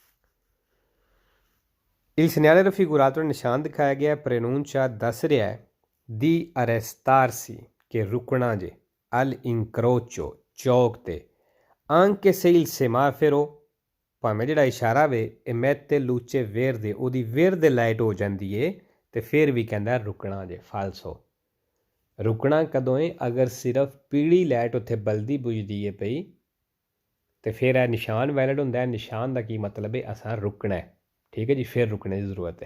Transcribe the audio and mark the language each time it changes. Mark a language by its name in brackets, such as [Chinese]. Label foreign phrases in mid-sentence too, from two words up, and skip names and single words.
[Italian] Il segnale raffigurato [Punjabi] ਨਿਸ਼ਾਨ ਦਿਖਾਇਆ ਗਿਆ ਪ੍ਰਨੁncia ਦੱਸ ਰਿਹਾ ਹੈ [Italian] di arrestarsi [Punjabi] ਕਿ ਰੁਕਣਾ ਜੇ all'incrocio ਚੌਕ 'ਤੇ [Italian] anche se il semaforo [Punjabi] ਭਾਵੇਂ ਜਿਹੜਾ ਇਸ਼ਾਰਾ ਵੇ [Italian] emette luce verde, [Punjabi] ਉਹਦੀ verde ਲਾਈਟ ਹੋ ਜਾਂਦੀ ਏ ਤੇ ਫਿਰ ਵੀ ਕਹਿੰਦਾ ਰੁਕਣਾ ਜੇ। ਫਾਲਸੋ, ਰੁਕਣਾ ਕਦੋਂ ਹੈ? ਅਗਰ ਸਿਰਫ ਪੀਲੀ ਲਾਈਟ ਉੱਥੇ ਬਲਦੀ ਬੁਝਦੀ ਏ ਪਈ ਤੇ ਫਿਰ ਇਹ ਨਿਸ਼ਾਨ ਵੈਲਿਡ ਹੁੰਦਾ ਹੈ। ਨਿਸ਼ਾਨ ਦਾ ਕੀ ਮਤਲਬ ਹੈ? ਅਸਾਂ ਰੁਕਣਾ ਹੈ। ਠੀਕ ਹੈ ਜੀ, ਫਿਰ ਰੁਕਣੇ ਦੀ ਜ਼ਰੂਰਤ ਹੈ।